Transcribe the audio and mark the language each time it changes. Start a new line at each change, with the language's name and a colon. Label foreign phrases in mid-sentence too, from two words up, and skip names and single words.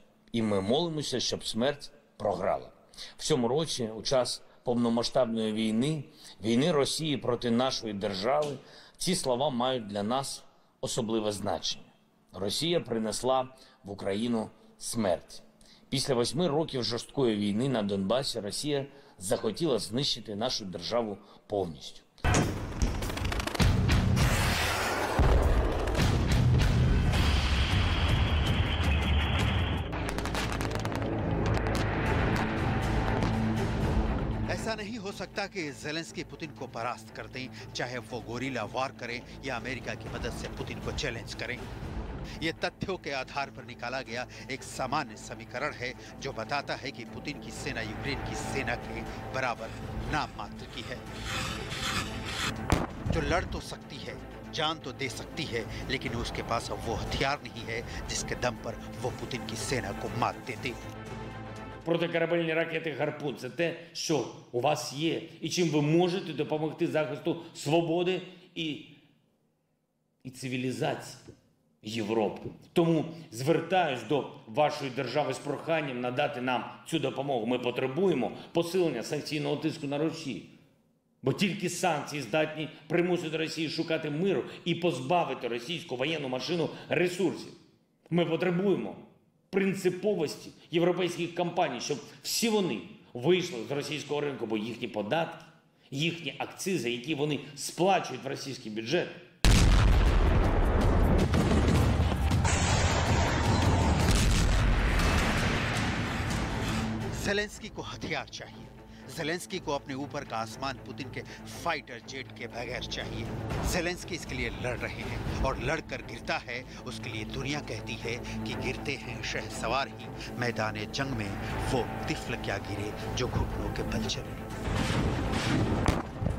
Ukrainian: І ми молимося, щоб смерть програла. В цьому році, у час повномасштабної війни Росії проти нашої держави, ці слова мають для нас особливе значення. Росія принесла в Україну смерть. Після 8 років жорсткої війни на Донбасі Росія захотіла знищити нашу державу повністю.
Hindi: ऐसा नहीं हो सकता कि ज़ेलेंस्की पुतिन को परास्त कर दें, चाहे वो
English: guerrilla war
Hindi: करें या अमेरिका की मदद से पुतिन को चैलेंज करें। ये तथ्यों के आधार पर निकाला गया एक सामान्य समीकरण है जो बताता है कि पुतिन की सेना यूक्रेन की सेना के बराबर नाम मात्र की है, जो लड़ तो सकती है, जान तो दे सकती है, लेकिन उसके पास अब वो हथियार नहीं है जिसके दम पर वो पुतिन की सेना को मात देती।
Ukrainian: Протикорабельні ракети «Гарпун» – це те, що у вас є, і чим ви можете допомогти захисту свободи і цивілізації Європи. Тому звертаюсь до вашої держави з проханням надати нам цю допомогу. Ми потребуємо посилення санкційного тиску на Росію. Бо тільки санкції здатні примусити Росію шукати миру і позбавити російську воєнну машину ресурсів. Ми потребуємо принциповості європейських компаній, щоб всі вони вийшли з російського ринку, бо їхні податки, їхні акцизи, які вони сплачують в російський бюджет,
Hindi: ज़ेलेंस्की को हथियार चाहिए। ज़ेलेंस्की को अपने ऊपर का आसमान पुतिन के
English: fighter jet
Hindi: के बगैर चाहिए। ज़ेलेंस्की इसके लिए लड़ रहे हैं और लड़कर गिरता है, उसके लिए दुनिया कहती है कि गिरते हैं शहसवार ही, मैदान जंग में वो तिफल क्या गिरे जो घुटनों के बल चले।